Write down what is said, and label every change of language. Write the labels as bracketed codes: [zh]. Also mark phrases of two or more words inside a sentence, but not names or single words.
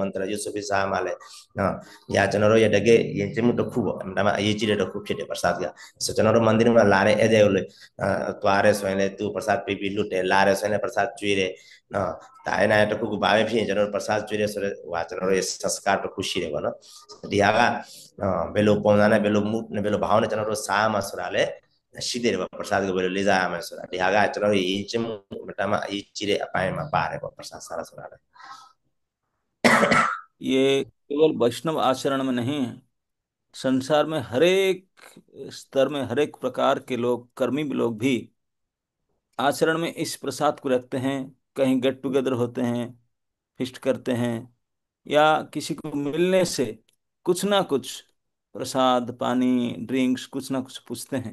[my] န္တရာရွတ်ဆိုပြီးစားရမှာလဲနော်ဒီဟာကျွန်တော်တို့ရဲ့တကယ်ယဉ်ကျေးမှုတစ်ခုပေါ့ဒါမှအရေးကြီးတဲ့တစ်ခုဖြစ်တယ် प्रसाद ကဆိုကျွန်တော်တို့မန္တရာမှာလာတဲ့ဧည့်သည်ကိုလေသွားရဲဆိုရင်လည်းသူ प्रसाद ပေးပြီးလွတ်တယ်လာရဲဆိုရင်လည်း प्रसाद ကျွေးတယ်နော်ဒါအဲ့နဲ့တခုခုဘာပဲဖြစ်ရင်ကျွန်တော်တို့ प्रसाद ကျွေးတယ်ဆိုတော့ဟိုကျွန်တော်တို့ရဲ့ संस्कार တစ်ခုရှိတယ်ပေါ့နော်ဒီဟာကဘယ်လိုပုံစံနဲ့ဘယ်လိုမှုနဲ့ဘယ်လိုဘာအောင်နဲ့ကျွန်တော်တို့စားရမှာဆိုတာလည်းရှိတယ်ပေါ့ प्रसाद ကိုဘယ်လိုလေးစားရမှာဆိုတာဒီဟာကကျွန်တော်တို့ယဉ်ကျေးမှုအတမ်းအရေးကြီးတဲ့အပိုင်းမှာပါတယ်ပေါ့ प्रसाद စားဆိုတာလည်း [hi] ये केवल वैष्णव आचरण में नहीं है, संसार में हरेक स्तर में हरेक प्रकार के लोग, कर्मी लोग भी आचरण में इस प्रसाद को रखते हैं। कहीं [en] get together [hi] होते हैं, फिस्ट करते हैं, या किसी को मिलने से कुछ ना कुछ प्रसाद पानी ड्रिंक्स कुछ ना कुछ पूछते हैं।